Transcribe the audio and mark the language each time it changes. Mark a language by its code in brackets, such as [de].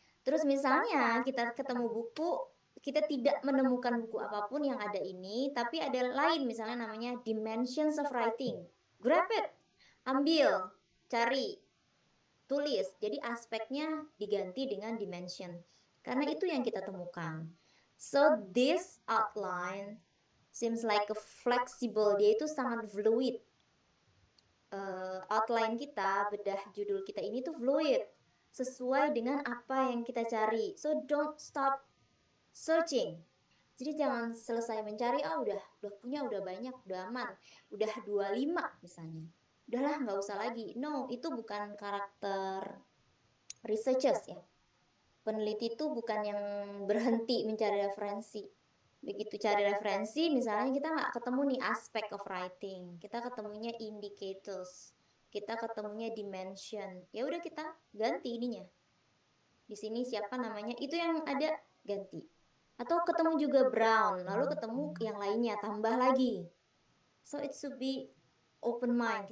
[id] Terus misalnya kita ketemu buku, kita tidak menemukan buku apapun yang ada ini, tapi ada lain misalnya namanya Dimensions of Writing. [en] Grab it. [id] Ambil, cari, tulis. Jadi aspeknya diganti dengan dimension. Karena itu yang kita temukan. [en] So this outline seems like a flexible. [id] Dia itu sangat fluid. Outline kita, bedah judul kita ini tuh fluid. Sesuai dengan apa yang kita cari. [en] So don't stop searching. [id] Jadi jangan selesai mencari, udah banyak, udah aman. Udah 25 misalnya. Udahlah, nggak usah lagi. No, itu bukan karakter researchers ya. Peneliti itu bukan yang berhenti mencari referensi. Begitu cari referensi, misalnya kita nggak ketemu nih aspek of writing, kita ketemunya indicators, kita ketemunya dimension. Ya udah kita ganti ininya. Di sini siapa namanya? Itu yang ada ganti. Atau ketemu juga Brown, lalu ketemu yang lainnya, tambah lagi. [en] So it should be open mind.